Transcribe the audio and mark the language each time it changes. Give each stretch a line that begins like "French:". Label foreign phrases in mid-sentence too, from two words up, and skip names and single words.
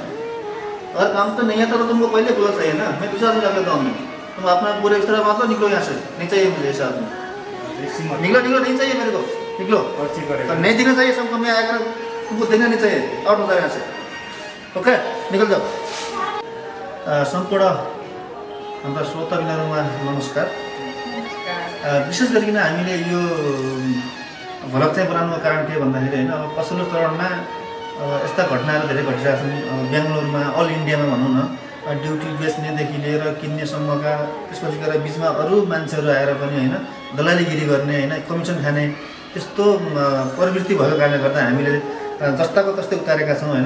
Hindi: अगर काम तो नहीं आता तो तुमको पहले बोला चाहिए ना, मैं दूसरा आदमी रख लेता हूँ मैं। तुम अपना पूरे इस तरह बात लो, निकलो यहाँ से, नहीं चाहिए मुझे ऐसा आदमी। निकलो निकलो, नहीं चाहिए मेरे को, निकलो। और नहीं दिखना चाहिए सबको, मैं आया कर तुमको देखना नहीं चाहिए, आउट हो जाए यहाँ से। ओके निकल जाओ।
Nepali: सम्पूर्ण हाम्रा श्रोताबिन्दुमा नमस्कार। विशेष गरिकन हामीले यो भ्लग चाहिँ बनाउनुको कारण के भन्दाखेरि होइन, अब पछिल्लो चरणमा यस्ता घटनाहरू धेरै घटिरहेका छन् बेङ्गलोरमा, अल इन्डियामा भनौँ न। ड्युटी बेच्नेदेखि लिएर किन्नेसम्मका, त्यसपछि गएर बिचमा अरू मान्छेहरू आएर पनि होइन दलालीगिरी गर्ने, होइन कमिसन खाने त्यस्तो प्रवृत्ति भएको कारणले गर्दा हामीले जस्ताको तस्तै उतारेका छौँ होइन।